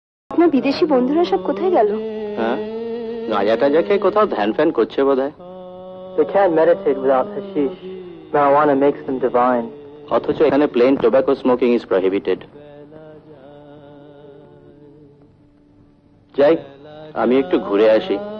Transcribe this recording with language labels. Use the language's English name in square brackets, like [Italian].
[Bangla] আপনার বিদেশি বন্ধুরা সব কোথায় গেল? হ্যাঁ, গাঁজা টাজা খেয়ে কোথাও ধ্যান ফ্যান করছে বোধহয়। [English] They can't meditate without hashish. Marijuana makes them divine. [Bangla] অথচ এখানে [English] Plain tobacco smoking is prohibited. [Bangla] যাই, আমি একটু ঘুরে আসি।